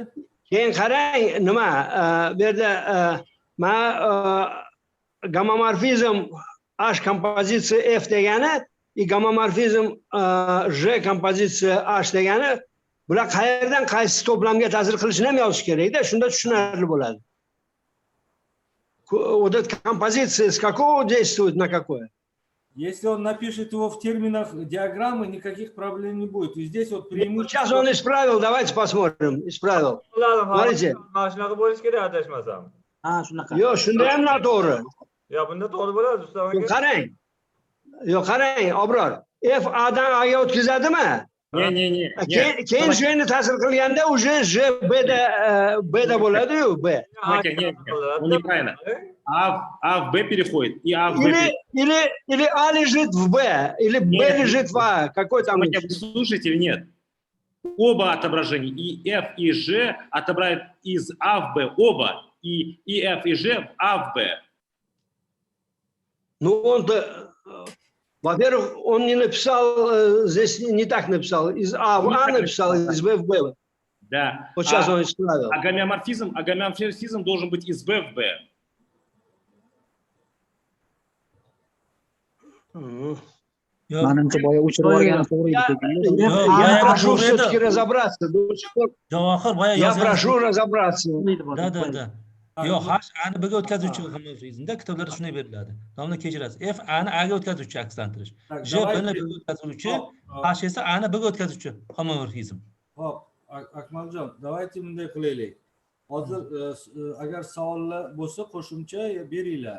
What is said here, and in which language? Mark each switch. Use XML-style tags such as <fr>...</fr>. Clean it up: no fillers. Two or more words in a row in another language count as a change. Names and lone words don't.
<uz>Keyin qarang, nima bu yerda men gomomorfizm H kompozitsiya F degani, gomomorfizm J kompozitsiya H degani, bular qayerdan qaysi to'plamga ta'sir qilishini ham yozish kerak-da, shunda tushunarli bo'ladi.</uz> <ru>Вот эта композиция с какого действует на какое? Если он напишет его в терминах диаграммы, никаких проблем не будет. И здесь вот преимущество... Сейчас он исправил, давайте посмотрим. Исправил. Смотрите.</ru> <uz>Shunaqa bo'lish kerak, adashmasam. Ha, shunaqa. Yo'q, shunda ham noto'g'ri. Yo, bunda to'g'ri bo'ladi, Rustam aka. Qarang. Yo'q, qarang, Obror. F A dan A ga o'tkazadimi? Ne. Keyin J ni ta'sir qilganda уже J B da bo'ladi-yu, B.</uz> <ru>Он неправильно. А в Б переходит, и А в Б. Или А лежит в Б, или Б лежит в А. Какой там? Вы слушаете или нет? Оба отображения, и F, и G отображают из А в Б. Оба. И F, и G в А в Б. Ну, он-то... Во-первых, он не написал, здесь не так написал. Из А в А написал, из Б в Б. Да. Вот сейчас он исправил. А гомеоморфизм должен быть из Б в Б.</ru> <uz>Yo'q. Manimcha boya o'chirib yuborgani to'g'ri edi shekilli.</uz> <ru>Я прошу все-таки разобраться.</ru> <uz>Javohir boya</uz> <ru>Я</ru> <uz>yozgan.</uz> <ru>прошу разобраться. Da.</ru> <uz>Yo'q, H ani B ga o'tkazuvchi xomofizmda kitoblarda shunday beriladi. Domla kechirasiz. F ani A ga o'tkazuvchi akslantirish. J B ni B ga o'tkazuvchi, H esa A ni B ga o'tkazuvchi homomorfizm. Hop, Akmaljon, давайте bunday qilaylik. Hozir agar savollar bo'lsa qo'shimcha beringlar.</uz>